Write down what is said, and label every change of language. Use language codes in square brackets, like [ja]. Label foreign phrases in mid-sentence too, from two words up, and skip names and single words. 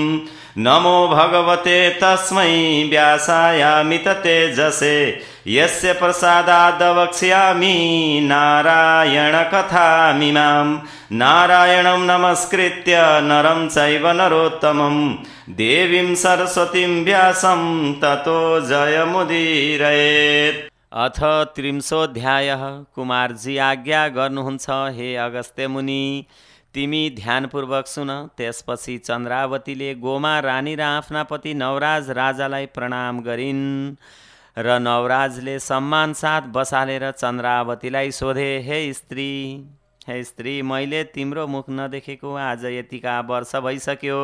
[sa] नमो भगवते तस्मै व्यासायामिततेजसे यस्य प्रसादाद् वक्ष्यामि नारायणकथामिमाम्। नारायणं नमस्कृत्य नरं चैव नरोत्तमं देवीं सरस्वतीं व्यासं ततो जयमुदीरयेत्। [ne] अथ 30 कुमारजी आज्ञा गर्नुहुन्छ हे अगस्त्य मुनि, तिमी ध्यानपूर्वक सुन। त्यसपछि चन्द्रावतीले गोमा रानी र आफ्ना पति नवराज राजालाई प्रणाम गरिन् र नवराजले सम्मान साथ बसालेर चन्द्रावतीलाई सोधे, हे स्त्री, मैले तिम्रो मुख नदेखेको आज यतिका वर्ष भइसक्यो।